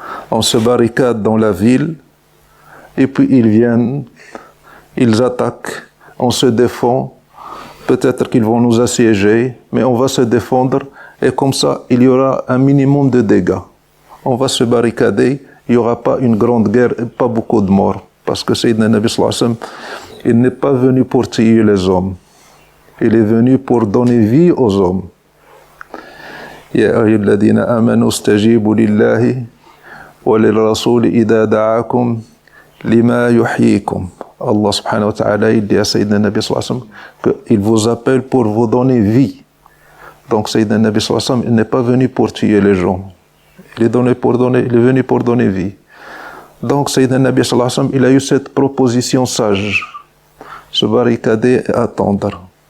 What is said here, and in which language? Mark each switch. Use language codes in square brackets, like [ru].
[fr] On se barricade dans la ville, et puis ils viennent, ils attaquent, on se défend, peut-être qu'ils vont nous assiéger, mais on va se défendre, et comme ça, il y aura un minimum de dégâts. On va se barricader, il n'y aura pas une grande guerre, et pas beaucoup de morts, parce que Sayyidina Nabi sallallahu alayhi wa sallam, il n'est pas venu pour tuer les hommes, il est venu pour donner vie aux hommes. [ar] يا أيها الذين آمنوا استجيبوا لله وللرسول إذا دعاكم لما يحييكم. [fr] Allah subhanahu wa ta'ala, il dit à Sayyidina Nabi sallallahu alayhi wa sallam qu'il vous appelle pour vous donner vie. Donc Sayyidina Nabi sallallahu alayhi wa sallam, il n'est pas venu pour tuer les gens. Il est venu pour donner vie. Donc Sayyidina Nabi sallallahu alayhi wa sallam, il a eu cette proposition sage, se barricader et attendre.